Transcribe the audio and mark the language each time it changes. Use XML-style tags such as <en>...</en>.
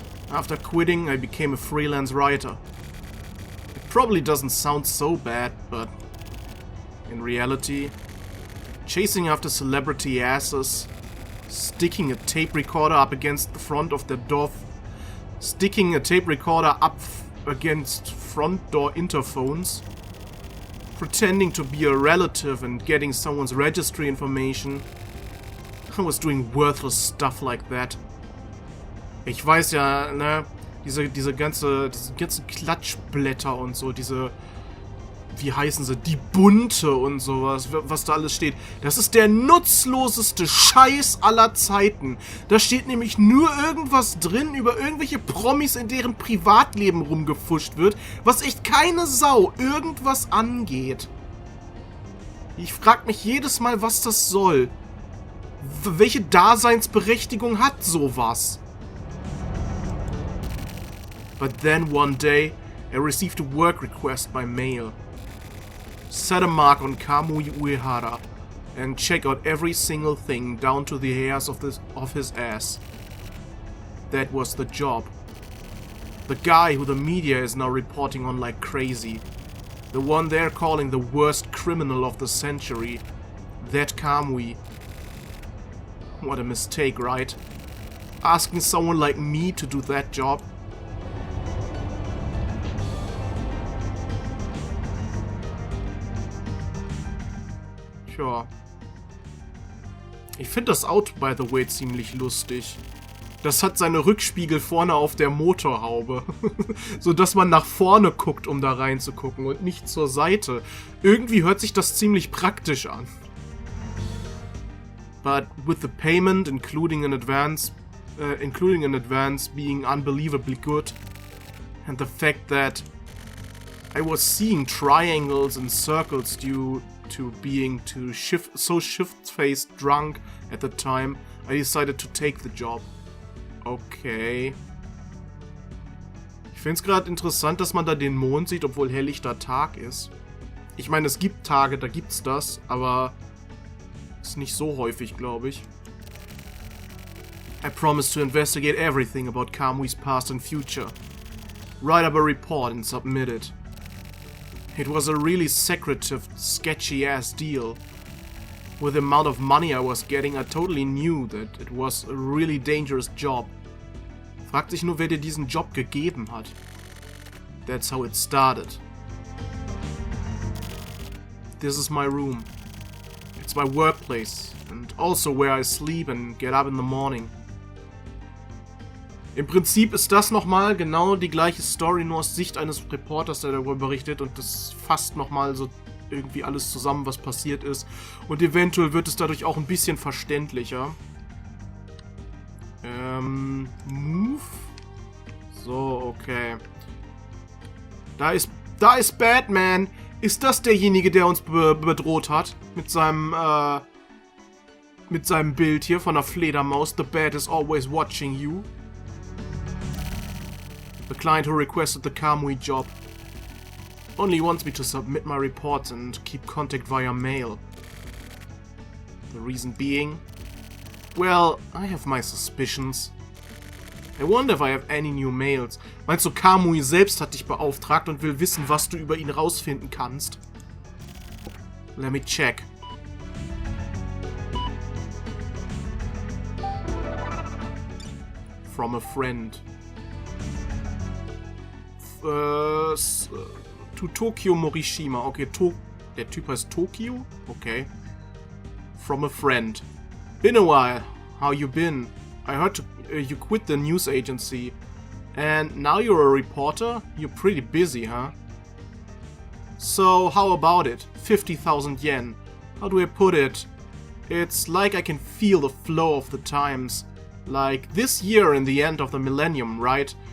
<en>After quitting, I became a freelance writer. It probably doesn't sound so bad, but in reality, chasing after celebrity asses, sticking a tape recorder up against the front of their door, sticking a tape recorder up against front door interphones, pretending to be a relative and getting someone's registry information. I was doing worthless stuff like that.</en> <de>Ich weiß ja, ne, diese ganzen Klatschblätter und so, wie heißen sie, die Bunte und sowas, was da alles steht. Das ist der nutzloseste Scheiß aller Zeiten. Da steht nämlich nur irgendwas drin über irgendwelche Promis, in deren Privatleben rumgefuscht wird, was echt keine Sau irgendwas angeht. Ich frag mich jedes Mal, was das soll. Welche Daseinsberechtigung hat sowas?</de> <en>But then one day, I received a work request by mail. Set a mark on Kamui Uehara and check out every single thing down to the hairs of his ass. That was the job. The guy who the media is now reporting on like crazy. The one they're calling the worst criminal of the century. That Kamui. What a mistake, right? Asking someone like me to do that job. Tja.</en> <de>Ich finde das Auto,</de> <en>by the way,</en> <de>ziemlich lustig. Das hat seine Rückspiegel vorne auf der Motorhaube. So dass man nach vorne guckt, um da reinzugucken und nicht zur Seite. Irgendwie hört sich das ziemlich praktisch an.</de> <en>But with the payment, including in advance being unbelievably good, and the fact that I was seeing triangles and circles due to being so shift-faced drunk at the time, I decided to take the job. Okay.</en> <de>Ich finde es gerade interessant, dass man da den Mond sieht, obwohl helllichter Tag ist. Ich meine, es gibt Tage, da gibt's das, aber ist nicht so häufig, glaube ich.</de> <en>I promised to investigate everything about Kamui's past and future. Write up a report and submit it. It was a really secretive, sketchy-ass deal. With the amount of money I was getting, I totally knew that it was a really dangerous job.</en> <de>Fragt sich nur, wer dir diesen Job gegeben hat.</de> <en>That's how it started. This is my room. It's my workplace and also where I sleep and get up in the morning.</en> <de>Im Prinzip ist das nochmal genau die gleiche Story, nur aus Sicht eines Reporters, der darüber berichtet, und das fasst nochmal so irgendwie alles zusammen, was passiert ist. Und eventuell wird es dadurch auch ein bisschen verständlicher.</de> <en>Move? So, okay.</en> <de>Da ist Batman! Ist das derjenige, der uns bedroht hat? Mit seinem Bild hier von der Fledermaus.</de> <en>The Bat is always watching you. The client who requested the Kamui job only wants me to submit my reports and keep contact via mail. The reason being, well, I have my suspicions. I wonder if I have any new mails.</en> <de>Meinst du, Kamui selbst hat dich beauftragt und will wissen, was du über ihn rausfinden kannst?</de> <en>Let me check. From a friend. To Tokyo Morishima.</en> <de>Okay, der Typ heißt Tokyo?</de> <en>Okay. From a friend. Been a while. How you been? I heard you quit the news agency. And now you're a reporter? You're pretty busy, huh? So, how about it? 50,000 yen. How do I put it? It's like I can feel the flow of the times. Like this year in the end of the millennium, right?</en>